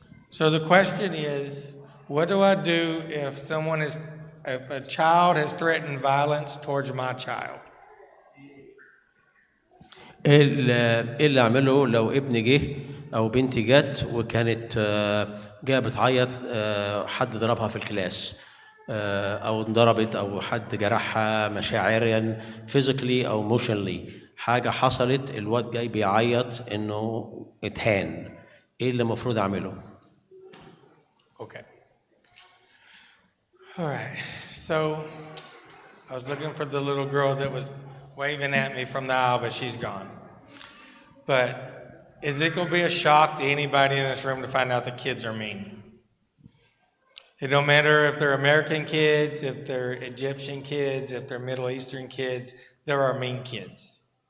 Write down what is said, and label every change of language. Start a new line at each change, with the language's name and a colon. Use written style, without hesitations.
English: So the question is, what do I do if a child has threatened violence towards my child?
Arabic: ايه اللي اعمله لو ابني جه او بنتي جت وكانت جايه بتعيط، حد ضربها في الكلاس، او انضربت، او حد جرحها مشاعريا physically او emotionally، حاجه حصلت، الواد جاي بيعيط انه اتهان، ايه اللي المفروض اعمله؟
English: Okay. All right. So I was looking for the little girl that was waving at me from the aisle, but she's gone. But is it going to be a shock to anybody in this room to find out the kids are mean? It don't matter if they're American kids, if they're Egyptian kids, if they're Middle Eastern kids, there are mean kids.